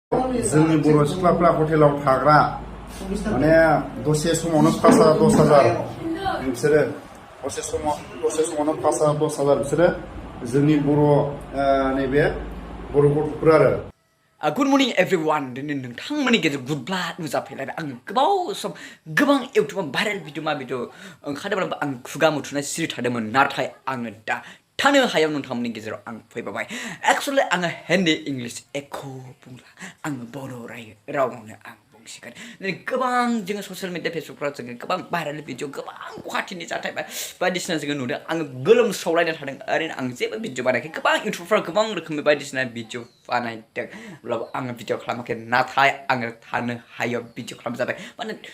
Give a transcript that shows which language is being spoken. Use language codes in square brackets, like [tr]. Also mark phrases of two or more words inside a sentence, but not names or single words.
[brx] जोंनि बर' सिख्लाफ्रा हटेलाव थाग्रा माने दसे समावनो 5,000-10,000 बिसोरो दसे समावनो 5,000-10,000 बिसोरो जोंनि बर' नैबे बर' गथ'फोर आरो [en] Good morning everyone. [brx] दिनै नोंथांमोननि गेजेराव गुडब्ला नुजाफैलायबाय आं गोबाव सम गोबां इउटिउबाव [en] viral video [brx] ओंखारदोंब्लाबो आं खुगा मुथुना सिरि थादोंमोन नाथाय आङो दा थानो हायाव नोंथांमोननि गेजेराव आं फैबाय एक्चुअली आङो [en] Hindi English [brx] एख' बुंला आङो बर' रावआवनो आं बुंसिगोन दिनै गोबां जोङो [en] social media [brx] फेसबुकफ्राव जोङो गोबां [en] viral video [brx] गोबां गुवाहाटीनि जाथाय बायदिसिना जोङो नुदों आङो गोलोमस्रावलायना थादों ओरैनो आं जेबो भिडिअ बानायाखै गोबां इउटिउबफ्राव गोबां रोखोमनि बायदिसिना भिडिअ बानायदों अब्लाबो आङो भिडिअ खालामाखै नाथाय आङो थानो हायाव भिडिअ खालामजाबाय माने